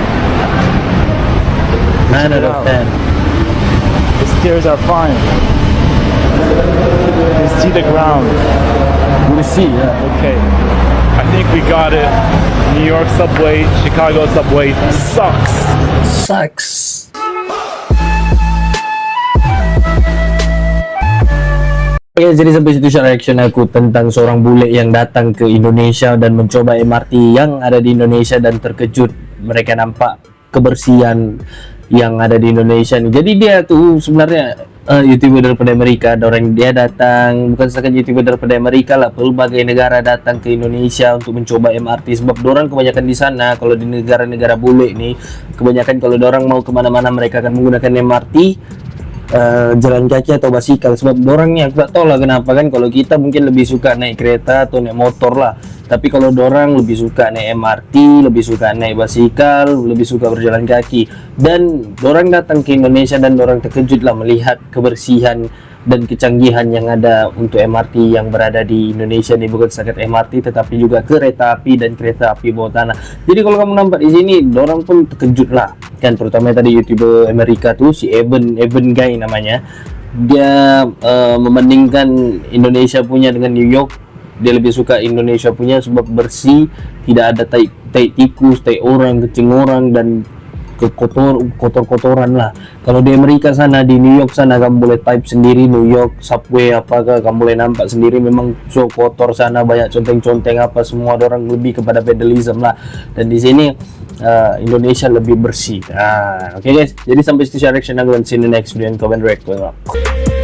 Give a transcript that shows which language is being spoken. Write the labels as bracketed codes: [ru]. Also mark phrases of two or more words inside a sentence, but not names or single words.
[en] 9 out of 10. The stairs are fine. You see the ground. We see, yeah. Okay. I think we got it. New York subway, Chicago subway sucks. Sucks. [ms] Oke, jadi sampai situ [en] share reaction [ms] aku tentang seorang bule yang datang ke Indonesia dan mencoba MRT yang ada di Indonesia dan terkejut mereka nampak kebersihan yang ada di Indonesia nih. Jadi dia tuh sebenarnya YouTuber daripada Amerika. Dia datang, bukan saja YouTuber daripada Amerika lah, berbagai negara datang ke Indonesia untuk mencoba MRT sebab dorang kebanyakan di sana. Kalau di negara-negara bule nih, kebanyakan kalau dorang mau kemana-mana mereka akan menggunakan MRT, jalan kaki atau basikal. Sebab dorangnya aku tak tahu lah kenapa kan, kalau kita mungkin lebih suka naik kereta atau naik motor lah, tapi kalau dorang lebih suka naik MRT, lebih suka naik basikal, lebih suka berjalan kaki. Dan dorang datang ke Indonesia dan dorang terkejut lah melihat kebersihan dan kecanggihan yang ada untuk MRT yang berada di Indonesia ini. Bukan saja MRT tetapi juga kereta api dan kereta api bawah tanah. Jadi kalau kamu nampak di sini, dorang pun terkejut lah kan, terutama tadi YouTuber Amerika tuh si Evan Guy namanya. Dia membandingkan Indonesia punya dengan New York. Dia lebih suka Indonesia punya sebab bersih, tidak ada tai tikus, tai orang, kencing orang, dan kotor-kotoran lah. Kalau di Amerika sana, di New York sana, kamu boleh type sendiri New York subway apakah, kamu boleh nampak sendiri memang so kotor sana, banyak conteng-conteng apa semua. Orang lebih kepada vandalism lah. Dan di sini Indonesia lebih bersih. Oke guys, jadi sampai situ [en] share reaction [ms] aku, dan [en] see you in the next video and comment react.